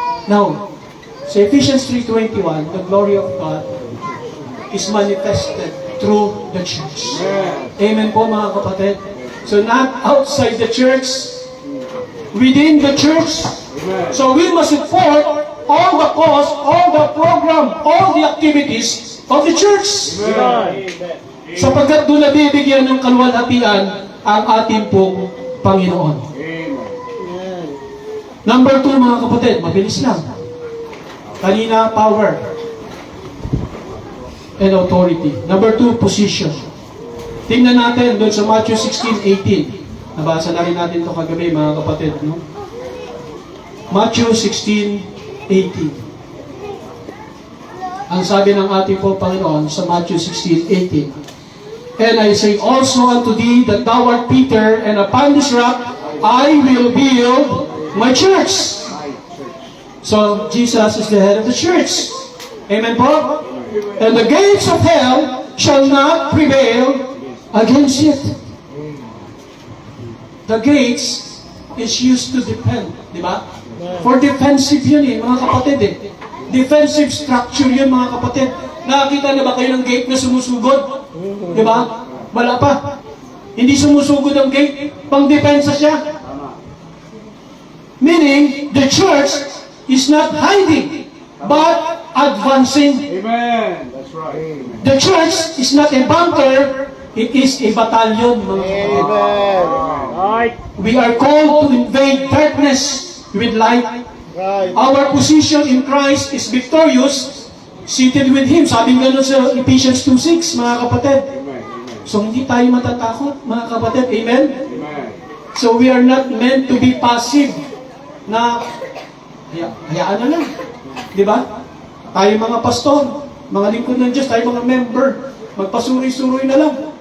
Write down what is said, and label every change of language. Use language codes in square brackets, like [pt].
[en] Now, sa Ephesians 3:21, the glory of God is manifested through the church. [tl] Amen po mga kapatid. [en] So not outside the church, within the church, So we must support all the cause, all the program, all the activities of the church. [tl] Sapagkat doon nabibigyan ng kaluwalhatian ang ating pong Panginoon. Number 2, mga kapatid, mabilis lang. Kanina, [en] power and authority. Number 2, position. [tl] Tingnan natin doon sa Matthew 16:18. Nabasa na rin natin ito kagabi, mga kapatid. No? Matthew 16:18. Ang sabi ng ating po Panginoon sa Matthew 16:18. [en] And I say also unto thee that thou art Peter, and upon this rock I will build my church. So, Jesus is the head of the church. Amen po? And the gates of hell shall not prevail against it. The gates is used to defend. [tl] Di ba? [en] For defensive [tl] yun mga kapatid [en] Defensive structure [tl] yun, mga kapatid. Nakakita na ba kayo ng gate na sumusugod? Di ba? Wala pa. Hindi sumusugod ang gate. Pang-depensa siya. [en] Meaning, the church is not hiding, but advancing. Amen. That's right. The church is not a bunker, it is a battalion. [tl] Mga kapatid. [en] Right. We are called to invade darkness with light. Right. Our position in Christ is victorious, seated with Him. [tl] Sabi nga nun sa Ephesians 2:6, mga kapatid. Amen. So, hindi tayo matatakot, mga kapatid. Amen? Amen. [en] So, we are not meant to be passive [tl] na hayaan na lang. Di ba? Tayo mga pastor, mga lingkod ng Diyos, tayo mga member, magpasuri-suroy na lang.